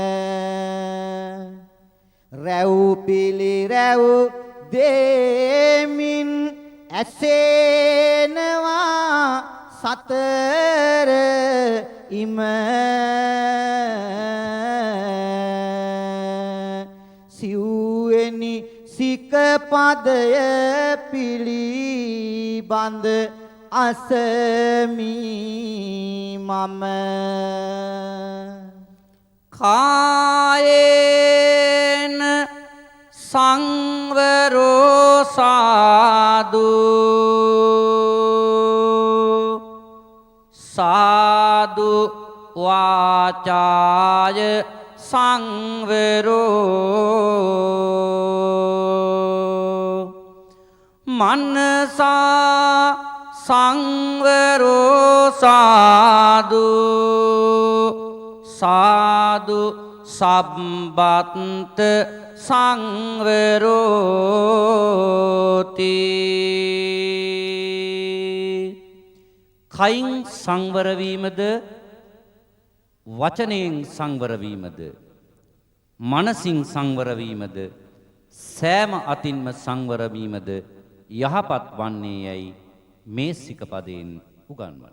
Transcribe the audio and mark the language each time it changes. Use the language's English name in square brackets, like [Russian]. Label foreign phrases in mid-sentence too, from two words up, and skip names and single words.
[Sinhala] රැව් පිළිරැව් දෙමින් ඇසෙනවා සතර ඉම සිව්වෙනි සිකපදය පිළිබඳ අසමි මම [Pali] කායේන සංවරෝ සාදු සාදු වාචාය සංවරෝ මනසා සංවරෝ සාදු සාදු සබ්බත් [Sinhala] සංවරෝති කයින් සංවරවීමද වචනයෙන් සංවරවීමද මනසින් සංවරවීමද සෑම අතින්ම සංවරවීමද යහපත් වන්නේ යැයි මේ සිකපදයෙන් උගන්වන්න.